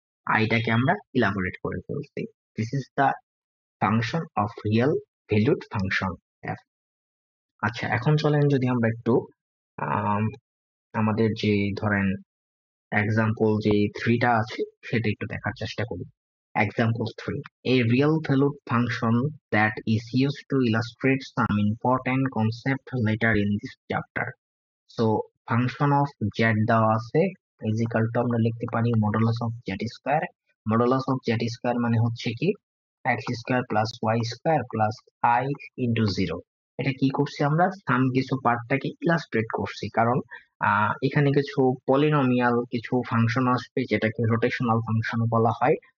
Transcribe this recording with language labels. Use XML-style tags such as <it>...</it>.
<bn>আইটাকে আমরা ইলাবোরেট করে ফেলছি।</bn> <en>This is the function of real valued function f।</en> <bn>আচ্ছা এখন চলেন যদি আমরা একটু আম, আমাদের যে ধরেন এক্সাম্পল যে 3টা আছে সেটা একটু দেখার চেষ্টা করি।</bn> <en>Example 3, a real valued function that is used to illustrate some important concept later in this chapter. So function of z</en> <bn>দেওয়া আছে</bn> <en>is equal to</en> <bn>আমরা লিখতে পারি</bn> <en>Modulus of z square.</en> <bn>Modulus of z square মানে হচ্ছে কি x square plus Y square plus I into 0। এটা কি করছি আমরা, সাম কিছু পার্টটাকে ইলাস্ট্রেট করছি, কারণ এখানে কিছু পলিনোমিয়াল কিছু ফাংশন আসবে যেটাকে রোটেশনাল ফাংশন বলা হয়।</bn>